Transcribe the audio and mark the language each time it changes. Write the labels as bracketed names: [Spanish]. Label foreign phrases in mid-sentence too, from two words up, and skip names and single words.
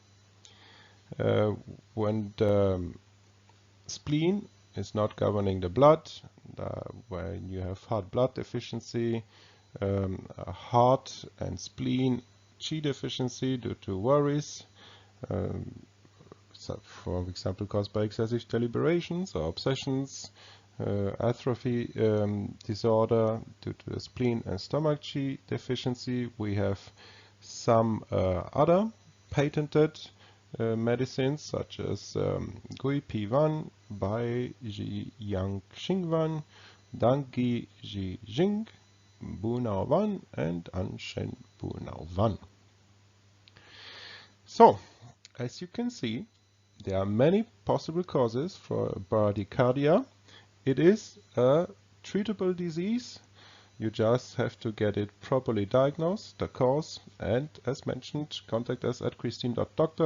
[English] When the spleen is not governing the blood, when you have heart blood deficiency, heart and spleen Qi deficiency due to worries, for example caused by excessive deliberations or obsessions, atrophy disorder due to the spleen and stomach Qi deficiency. We have some other patented medicines such as Gui P1, Bai Ji Yang Xingwan, Dangi Ji Jing, Bunao Wan, and Anshen Bunao Wan. So, as you can see, there are many possible causes for bradycardia. It is a treatable disease. You just have to get it properly diagnosed, the cause, and as mentioned, contact us at christine.doctor.